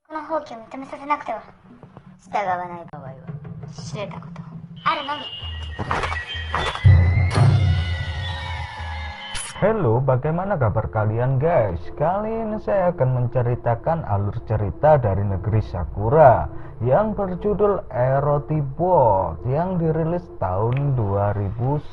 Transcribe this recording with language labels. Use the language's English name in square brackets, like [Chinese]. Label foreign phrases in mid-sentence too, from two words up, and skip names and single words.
[Japanese] の放棄を認めさせなくては。従わない場合は知れたことあるのみ。 [Indonesian] Halo, bagaimana kabar kalian guys? Kali ini saya akan menceritakan alur cerita dari negeri Sakura yang berjudul Erotibot yang dirilis tahun 2011.